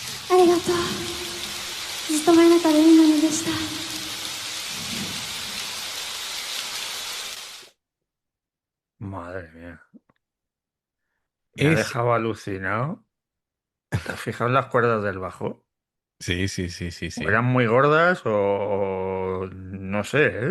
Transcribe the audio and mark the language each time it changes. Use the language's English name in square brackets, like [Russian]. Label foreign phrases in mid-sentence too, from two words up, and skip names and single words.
[Japanese] ありがとう。ずっと真夜中でいいのにでした。 [Spanish] Madre mía. Me ha Es, dejado alucinado. ¿Te has fijado en las cuerdas del bajo? sí, sí, sí, sí, ¿O sí. eran muy gordas o no sé, ¿eh?